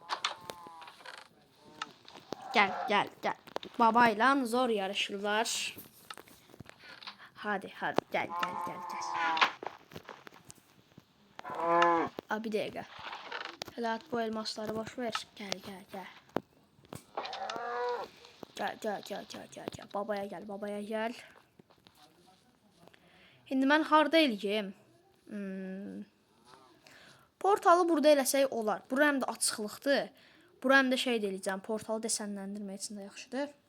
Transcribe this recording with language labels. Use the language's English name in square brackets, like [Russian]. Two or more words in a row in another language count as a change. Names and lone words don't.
[Turkish] Gel. Babayla zor yarışırlar. Hadi gel. Bir dakika. Helal bu elmasları boş ver. Gel. [Azerbaijani] Gəl. Babaya gəl. İndi mən harda eləyim? Portalı burada eləsək olar. Bura həm də açıqlıqdır. Bura həm də şey eləyəcəm. Portalı desənləndirmək üçün də yaxşıdır.